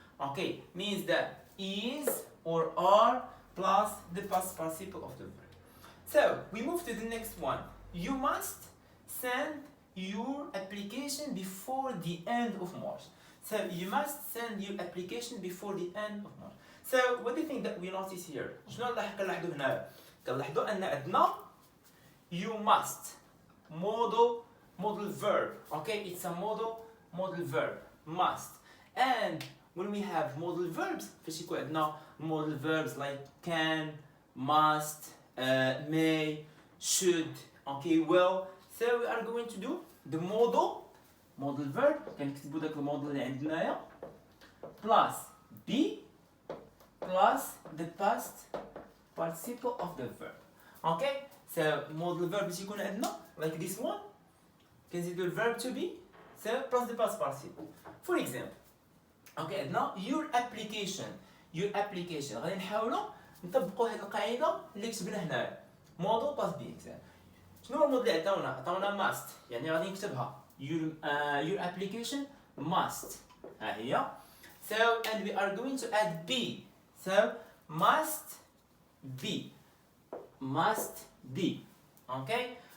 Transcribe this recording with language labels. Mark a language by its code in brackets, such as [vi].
[en] Okay, means that is or are plus the past participle of the verb. So we move to the next one. You must send your application before the end of March. So you must send your application before the end of March. So what do you think that we notice here? [ar] شنو اللي كنلاحظوا هنا؟ كنلاحظوا أن عندنا you must modal verb. [en] Okay, it's a modal verb must. And when we have modal verbs, فاش يكون عندنا modal verbs like can, must, may, should, okay, will. So we are going to do the modal verb. [ar] كنكتبوا داك الموديل اللي عندنايا plus be plus the past participle of the verb. [en] Okay, so modal verb باش يكون عندنا like this one. كنزيدو الverb to be so plus the past participle. [ar] For example, okay, عندنا your application غادي نحاولوا نطبقوا هذه القاعده اللي كتبنا هنايا modal plus be. [en] شنو هو الموديل اللي عطاونا must، يعني غادي نكتبها your application must ها هي. So and we are going to add be. So must be, must be, okay?